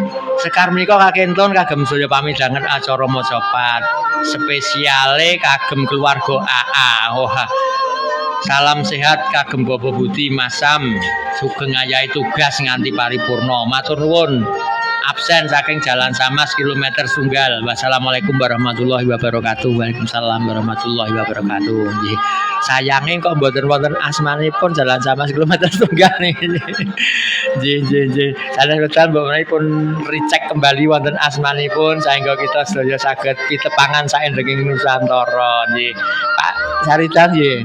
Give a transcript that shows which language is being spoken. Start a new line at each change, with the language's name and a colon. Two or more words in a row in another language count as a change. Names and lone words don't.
Javanese: Sekar menika kakentun kagem sedaya pamidhangan acara macapat. Spesiale kagem keluarga AA. Oh, salam sehat kagem Bapak Budi Masam. Sugeng ayahi tugas nganti paripurna. Matur nuwun. Absen saking Jalan Samas kilometer Sunggal.
Arabic: والسلام عليكم ورحمة الله وبركاته وعليكم السلام ورحمة الله وبركاته.
Javanese: Nggih. Sayange kok mboten wonten asmanipun Jalan Samas kilometer Sunggal niki. Nggih. Sanesipun pun recheck kembali wonten asmanipun sehingga kita sedaya saged pitepangan saendhenging Nusantara. Nggih. Pak Saritan nggih.